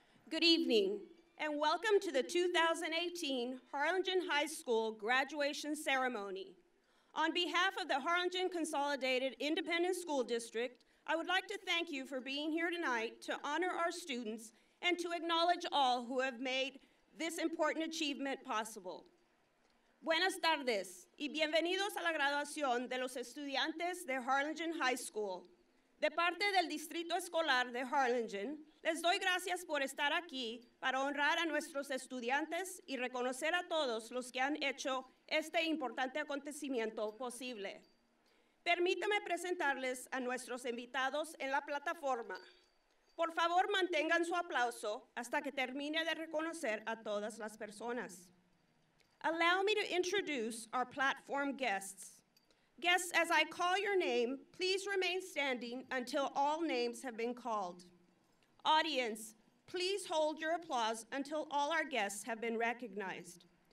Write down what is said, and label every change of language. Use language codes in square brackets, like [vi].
[en] Good evening, and welcome to the 2018 Harlingen High School graduation ceremony. On behalf of the Harlingen Consolidated Independent School District, I would like to thank you for being here tonight to honor our students and to acknowledge all who have made this important achievement possible. [es] Buenas tardes y bienvenidos a la graduación de los estudiantes de Harlingen High School. De parte del Distrito Escolar de Harlingen, les doy gracias por estar aquí para honrar a nuestros estudiantes y reconocer a todos los que han hecho este importante acontecimiento posible. Permítame presentarles a nuestros invitados en la plataforma. Por favor, mantengan su aplauso hasta que termine de reconocer a todas las personas. [en] Allow me to introduce our platform guests. Guests, as I call your name, please remain standing until all names have been called. Audience, please hold your applause until all our guests have been recognized.